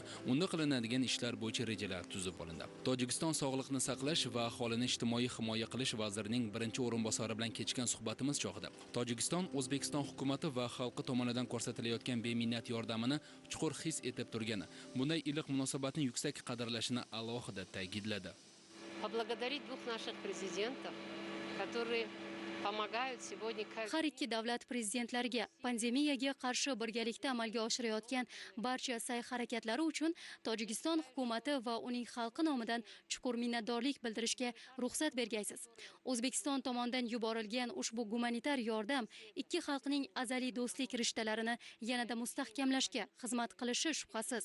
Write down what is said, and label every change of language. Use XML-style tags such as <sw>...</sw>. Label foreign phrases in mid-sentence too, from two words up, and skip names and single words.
<uz>Unda qilinadigan ishlar bo'yicha rejalar tuzib olindi. Tojikiston sog'liqni saqlash va aholini ijtimoiy himoya qilish vazirining birinchi o'rinbosari bilan kechgan suhbatimiz chog'ida Tojikiston O'zbekiston hukumati va xalqi tomonidan ko'rsatilayotgan beminnat yordamini chuqur his etib turgani, bunday iliq munosabatni yuksak qadrlashini alohida ta'kidladi.</uz> <ru>Поблагодарить двух наших президентов, которые помогают сегодня.</ru> <uz>Har ikki davlat prezidentlariga pandemiyaga qarshi birgalikda amalga oshirayotgan barcha sa'y-harakatlari uchun Tojikiston hukumati va uning xalqi nomidan chuqur minnatdorlik bildirishga ruxsat bergaysiz. O'zbekiston tomonidan yuborilgan ushbu gumanitar yordam ikki xalqning azaliy do'stlik rishtalarini yanada mustahkamlashga xizmat qilishi shubhasiz.</uz>